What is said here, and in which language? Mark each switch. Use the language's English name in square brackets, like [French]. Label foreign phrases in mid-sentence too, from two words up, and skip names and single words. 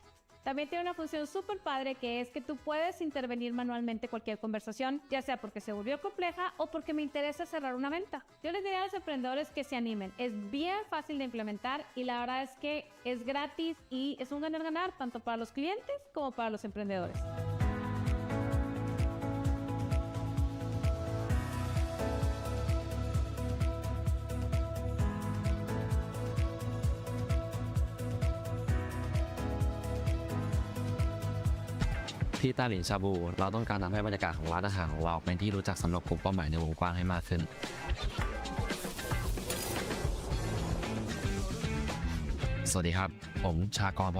[Spanish] También tiene una función súper padre que es que tú puedes intervenir manualmente cualquier conversación, ya sea porque se volvió compleja o porque me interesa cerrar una venta. Yo les diría a los emprendedores que se animen. Es bien fácil de implementar y la verdad es que es gratis y es un ganar-ganar tanto para los clientes como para los emprendedores. [Thai] ที่ต้าหลินชาบูเราต้องการทำให้บรรยากาศของร้านอาหารของเราเป็นที่รู้จักสำหรับกลุ่มเป้าหมายในวงกว้างให้มากขึ้นสวัสดีครับผมชากร พ.